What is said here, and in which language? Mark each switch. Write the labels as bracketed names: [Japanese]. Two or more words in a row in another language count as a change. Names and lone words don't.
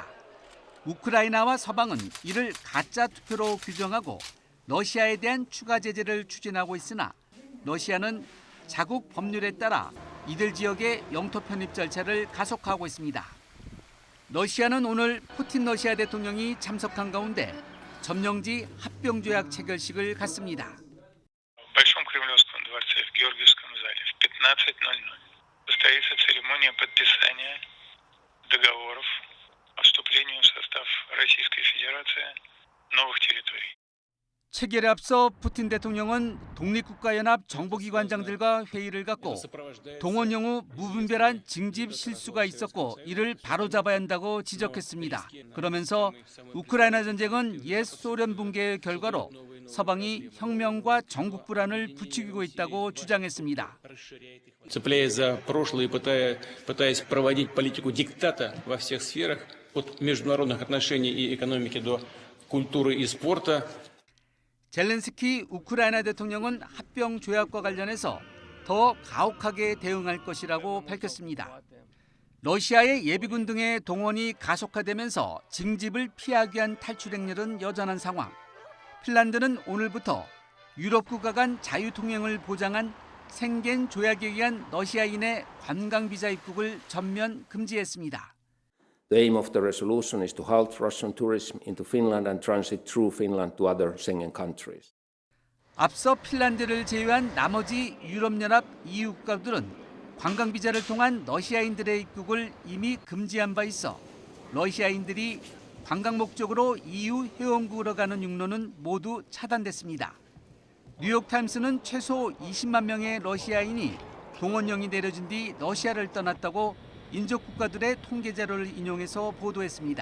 [Korean] 우크라이나와 서방은 이를 가짜 투표로 규정하고 러시아에 대한 추가 제재를 추진하고 있으나 러시아는 자국 법률에 따라 이들 지역의 영토 편입 절차를 가속화하고 있습니다. 러시아는 오늘 푸틴 러시아 대통령이 참석한 가운데 점령지 합병조약 체결식을 갖습니다. [Russian] в Георгиевском зале в 15:00 состоится церемония подписания договоров о вступлении в состав Российской Федерации новых территорий. [Korean] 체결에 앞서 푸틴 대통령은 독립국가연합 정보기관장들과 회의를 갖고 동원 영후 무분별한 징집 실수가 있었고 이를 바로잡아야 한다고 지적했습니다. 그러면서 우크라이나 전쟁은 옛 소련 붕괴의 결과로 서방이 혁명과 전국 불안을 부추기고 있다고 주장했습니다. [Russian] Цепляясь за прошлое и пытаясь проводить политику диктата во всех сферах, от международных отношений и экономики до культуры и спорта. [Korean] 젤렌스키 우크라이나 대통령은 합병 조약과 관련해서 더 가혹하게 대응할 것이라고 밝혔습니다. 러시아의 예비군 등의 동원이 가속화되면서 징집을 피하기 위한 탈출 행렬은 여전한 상황. 핀란드는 오늘부터 유럽 국가 간 자유 통행을 보장한 생겐 조약에 의한 러시아인의 관광 비자 입국을 전면 금지했습니다. [English] The aim of the resolution is to halt Russian tourism into Finland and transit through Finland to other Schengen countries. [Korean] 앞서 핀란드를 제외한 나머지 유럽연합 EU 국가들은 관광 비자를 통한 러시아인들의 입국을 이미 금지한 바 있어 러시아인들이 관광 목적으로 EU 회원국으로 가는 육로는 모두 차단됐습니다. 뉴욕타임스는 최소 20만 명의 러시아인이 동원령이 내려진 뒤 러시아를 떠났다고 인접 국가들의 통계 자료를 인용해서 보도했습니다.